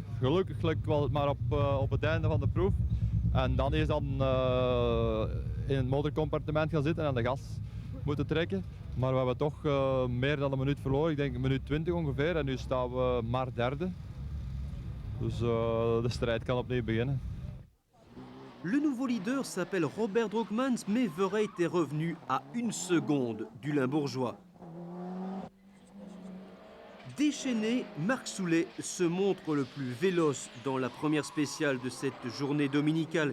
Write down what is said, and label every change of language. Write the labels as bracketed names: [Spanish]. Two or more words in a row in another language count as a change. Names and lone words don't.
[Dutch] Gelukkig was het maar op het einde van de proef. En dan is in het motorcompartiment gaan zitten en de gas moeten trekken. Maar we hebben toch meer dan een minuut verloren, ik denk een minuut 20 ongeveer. En nu staan we maar derde. Dus de strijd kan opnieuw beginnen. [French] Le nouveau leader s'appelle Robert Droogmans, mais Verheid est revenu à 1 seconde du Limbourgeois. Déchaîné, Marc Soulé se montre le plus véloce dans la première spéciale de cette journée dominicale.